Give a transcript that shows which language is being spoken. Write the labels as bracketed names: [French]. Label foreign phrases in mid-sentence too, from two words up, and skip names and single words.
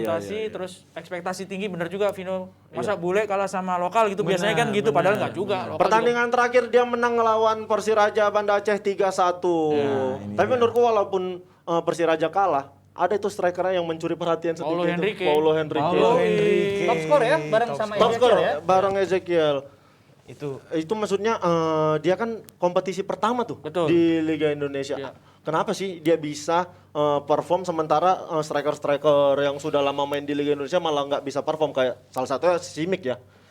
[Indonesian] adaptasi iya. terus ekspektasi tinggi bener juga Vino. Masa bule kalah sama lokal gitu biasanya kan gitu padahal nggak juga. Lokal Pertandingan terakhir dia menang ngelawan Persiraja Banda Aceh 3-1. Tapi menurutku walaupun Persiraja kalah, ada itu strikernya yang mencuri perhatian Paulo sedikit. Henrique. Paulo Henrique. Paulo Henrique. Top skor ya, bareng sama Top skor Ezekiel ya. bareng Ezekiel. Itu Maksudnya dia kan kompetisi pertama tuh Betul. di Liga Indonesia. Iya. Kenapa sih dia bisa perform sementara striker-striker yang sudah lama main di Liga Indonesia malah nggak bisa perform kayak salah satunya Simic ya.